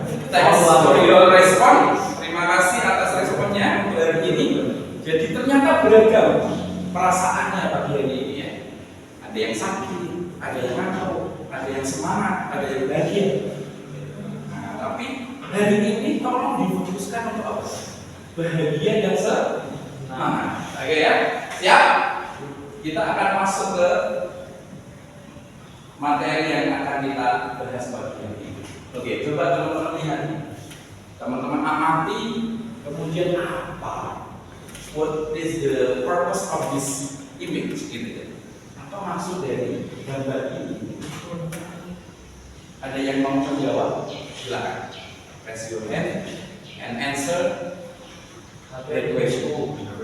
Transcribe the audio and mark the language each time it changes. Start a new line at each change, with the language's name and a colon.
English: Thanks for your response.
Indonesian: Terima kasih atas responnya untuk hari ini. Jadi ternyata beragam perasaannya pagi hari ini ya. Ada yang sakit, ada yang ngantuk, ada yang semangat, ada yang bahagia. Nah, tapi hari ini tolong difokuskan untuk apa? Bahagia dan semangat. Oke ya, siap? Kita akan masuk ke materi yang akan kita bahas bagian ini. Oke, coba teman-teman lihat. Teman-teman amati kemudian apa?
English: What is the purpose of this image?
Indonesian: Gitu ya. Apa maksud dari gambar ini? Ada yang mau menjawab? Silakan.
English: Raise your hand and answer the question.